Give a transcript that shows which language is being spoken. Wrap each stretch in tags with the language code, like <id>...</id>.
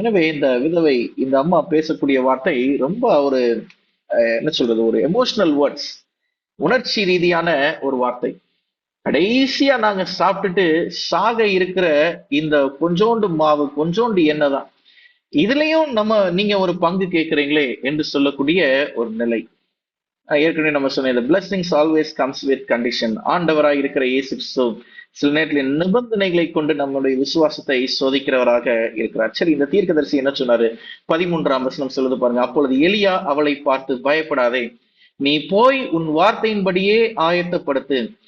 <ta>எனவே இந்த விதவை, இந்த அம்மா பேசக்கூடிய வார்த்தை ரொம்ப ஒரு என்ன சொல்றது, ஒரு</ta> <en>emotional words,</en> <ta>உணர்ச்சி ரீதியான ஒரு வார்த்தை. கடைசியா நாங்க சாப்பிட்டுட்டு சாக இருக்கிற இந்த கொஞ்சோண்டு மாவு, கொஞ்சோண்டு எண்ணெய் தான், இதுலயும் நீங்க ஒரு பங்கு கேட்கிறீங்களே என்று சொல்லக்கூடிய ஒரு நிலை. ஏற்கனவே நம்ம சொன்ன இந்த</ta> <en>blessings always comes with condition.</en> <ta>ஆண்டவராய் இருக்கிற இயேசு கிறிஸ்து சில நேரத்தில் நிபந்தனைகளை கொண்டு நம்முடைய விசுவாசத்தை சோதிக்கிறவராக இருக்கிறார். சரி, இந்த தீர்க்கதரிசி என்ன சொன்னாரு? 13ஆம் வசனம் சொல்லுது பாருங்க. அப்பொழுது எலியா அவளை பார்த்து, பயப்படாதே, நீ போய் உன் வார்த்தையின்படியே ஆயத்தப்படுத்து.</ta>